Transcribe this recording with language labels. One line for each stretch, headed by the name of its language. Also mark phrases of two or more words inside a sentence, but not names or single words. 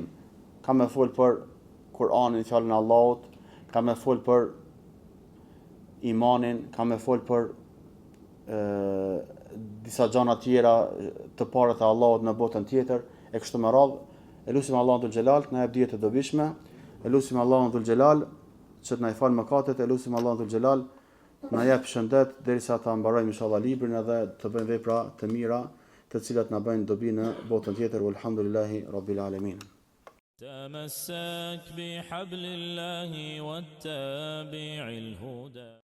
Albanian: Ka më fol për Kur'anin, fjalën e Allahut, ka më fol për imanin, ka më fol për disa gjëra tjera të para të Allahut në botën tjetër, e kështu me radhë. Elusim Allahun
Arabic: ذو الجلال
Albanian: të na jap dije të dobishme. Elusim Allahun
Arabic: ذو الجلال
Albanian: që të na i fal mëkatet. Elusim Allahun
Arabic: ذو الجلال
Albanian: na jep shëndet derisa ta mbarojmë inshallah librin edhe të bëjmë vepra të mira, të cilat na bëjnë dobi në botën tjetër.
Arabic: والحمد لله رب العالمين. تمسك بحبل الله واتبع الهدى